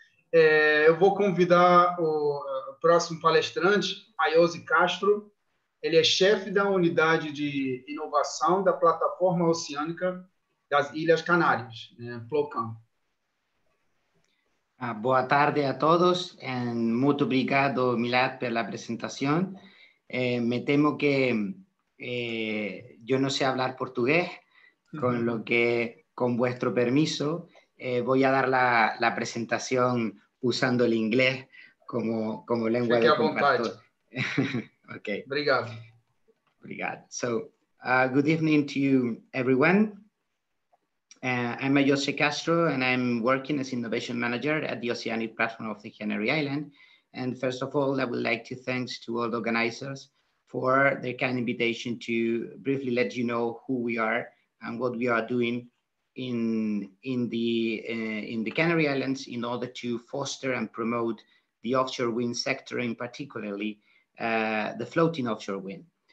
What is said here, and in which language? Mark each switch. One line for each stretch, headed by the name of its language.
Portuguese: Eu vou convidar o próximo palestrante, Ayose Castro. Ele é chefe da unidade de inovação da plataforma oceânica das Ilhas Canárias, Plocam. Boa tarde a todos. Muito obrigado, Milad, pela apresentação.
Spanish: Me temo que yo no sé hablar portugués, con lo que, con vuestro permiso, voy a dar la presentación usando el inglés como lengua de compartir.
English: Okay.
Portuguese: Obrigado. Obrigado.
English: So, good evening to you, everyone. I'm Ayose Castro, and I'm working as Innovation Manager at the Oceanic Platform of the Canary Islands. And first of all, I would like to thank to all the organizers for their kind invitation to briefly let you know who we are and what we are doing in the Canary Islands in order to foster and promote the offshore wind sector, and particularly the floating offshore wind.